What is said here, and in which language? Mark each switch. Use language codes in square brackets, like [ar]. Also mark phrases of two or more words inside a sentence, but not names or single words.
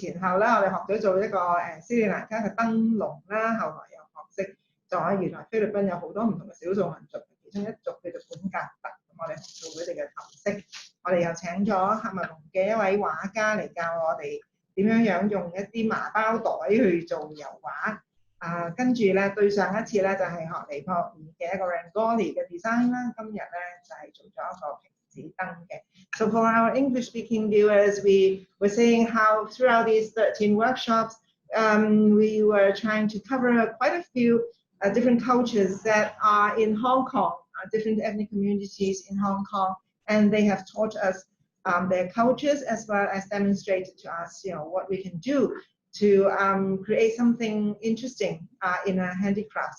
[yue] 前後啦，我哋學咗做一個斯里蘭卡嘅燈籠啦，後來又學識咗原來菲律賓有好多唔同嘅少數民族，其中一族叫做本格特，咁我哋學做佢哋嘅頭飾，我哋又請咗喀麥隆嘅一位畫家嚟教我哋點樣用一啲麻包袋去做油畫，跟住咧對上一次咧就係學尼泊爾嘅一個 Rangoli 嘅 design 啦，今日咧就係做咗一個 [en] So for our English-speaking viewers, we were saying how throughout these 13 workshops, we were trying to cover quite a few different cultures that are in Hong Kong, different ethnic communities in Hong Kong, and they have taught us their cultures as well as demonstrated to us, what we can do to create something interesting in a handicraft.